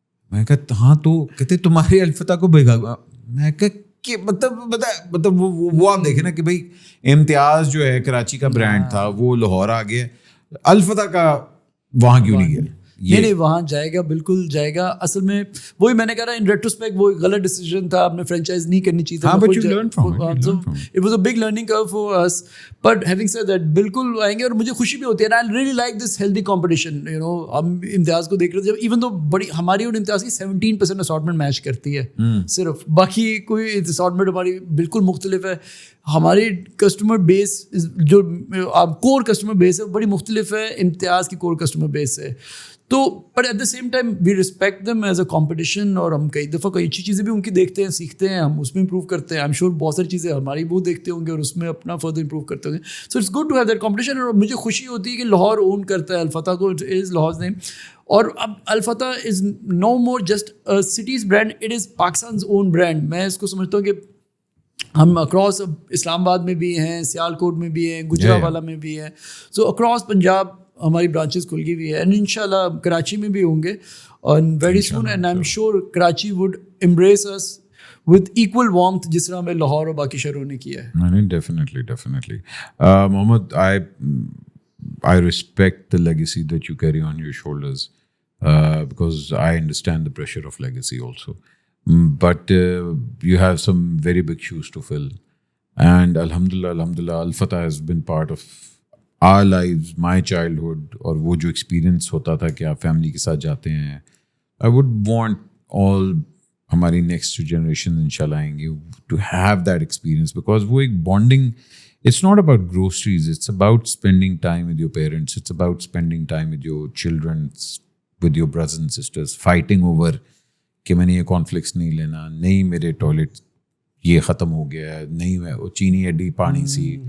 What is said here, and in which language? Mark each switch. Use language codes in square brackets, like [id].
[ur] میں کہا ہاں تو کہتے تمہارے الفتح کو بھگا. میں کہ مطلب وہ آپ دیکھیں نا کہ بھائی امتیاز جو ہے کراچی کا برانڈ تھا وہ لاہور آ گیا, الفتح کا وہاں کیوں نہیں گیا؟ نہیں وہاں جائے گا, بالکل جائے گا. اصل میں وہی میں نے کہا [en] in retrospect [ur] وہ غلط ڈیسیجن تھا, آپ نے فرینچائز نہیں کرنی چاہیے تھا. [en] It was a big learning curve for us. But having said that [ur] بالکل آئیں گے, اور مجھے خوشی بھی ہوتی ہے. [en] I really like this healthy competition. You know [ur] ہم امتیاز کو دیکھ رہے تھے, ایون دو بڑی ہماری اور امتیاز کی 17% اسارٹمنٹ میچ کرتی ہے صرف, باقی کوئی اسارٹمنٹ ہماری بالکل مختلف ہے. ہماری کسٹمر بیس جو کور کسٹمر بیس ہے بڑی مختلف ہے امتیاز کی کور کسٹمر بیس سے. تو [en] but at the same time we respect them as a competition, [ur] اور ہم کئی دفعہ کئی اچھی چیزیں بھی ان کی دیکھتے ہیں, سیکھتے ہیں, ہم اس میں امپروو کرتے ہیں. [en] I am sure [ur] بہت ساری چیزیں ہماری وہ دیکھتے ہوں گے اور اس میں اپنا فردر امپروو کرتے ہوں گے. [en] So it's good to have that competition. [ur] اور مجھے خوشی ہوتی ہے کہ لاہور اون کرتا ہے الفتح کو, [en] It is Lahore's name. [ur] اور اب [en] Al Fatah is no more just city's brand, it is Pakistan's own brand. [ur] میں اس کو سمجھتا ہوں کہ ہم اکراس اسلام آباد میں بھی ہیں, سیال کوٹ میں بھی ہیں, گجرانوالہ میں بھی ہیں. سو اکراس پنجاب ہماری برانچز کھل گئی ہوئی ہے, اینڈ ان شاء اللہ کراچی میں بھی ہوں گے [en] Very soon. And I am sure Karachi would embrace us with equal warmth [ur] جس طرح ہمیں لاہور اور باقی شہروں نے کیا ہے. [en] Definitely Muhammad, I respect the legacy that you carry on your shoulders because I understand the pressure of legacy also. But you have some very big shoes to fill, and alhamdulillah Al-Fatah has been part of our lives, my childhood. [ur] اور وہ جو experience ہوتا تھا کہ آپ family کے ساتھ جاتے ہیں, [en] I would want all [ur] ہماری نیکسٹ جنریشن انشاءاللہ آئیں گے [en] to have that experience, because [ur] وہ ایک [en] bonding, it's not about groceries, it's about spending time with your parents, it's about spending time with your children, with your brothers and sisters, fighting over [ur] کہ میں نے یہ conflicts نہیں لینا, نہیں میرے ٹوائلٹ یہ ختم ہو گیا, نہیں میں وہ چینی اڈی پانی سی.